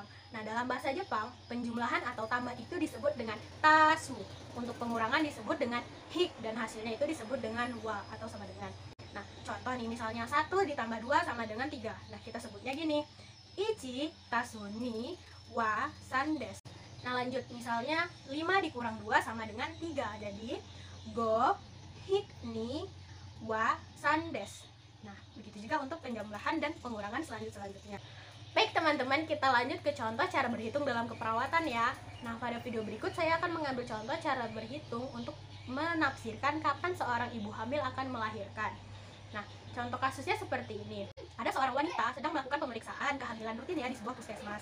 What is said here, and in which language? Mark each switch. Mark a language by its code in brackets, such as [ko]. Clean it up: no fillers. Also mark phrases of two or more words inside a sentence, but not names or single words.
[id] Nah, dalam bahasa Jepang, penjumlahan atau tambah itu disebut dengan tasu. Untuk pengurangan disebut dengan hik, dan hasilnya itu disebut dengan wa atau sama dengan. Nah, contoh nih, misalnya 1 ditambah 2 sama dengan 3. Nah, kita sebutnya gini, [ja] 一足す二は三です. [id] Nah, lanjut, misalnya 5 dikurang 2 sama dengan 3. [ja] Jadi, 五引く二は三です. [id] Nah, begitu juga untuk penjumlahan dan pengurangan selanjutnya. Baik teman-teman, kita lanjut ke contoh cara berhitung dalam keperawatan ya. Nah, pada video berikut saya akan mengambil contoh cara berhitung untuk menafsirkan kapan seorang ibu hamil akan melahirkan. Nah, contoh kasusnya seperti ini. Ada seorang wanita sedang melakukan pemeriksaan kehamilan rutin ya di sebuah puskesmas.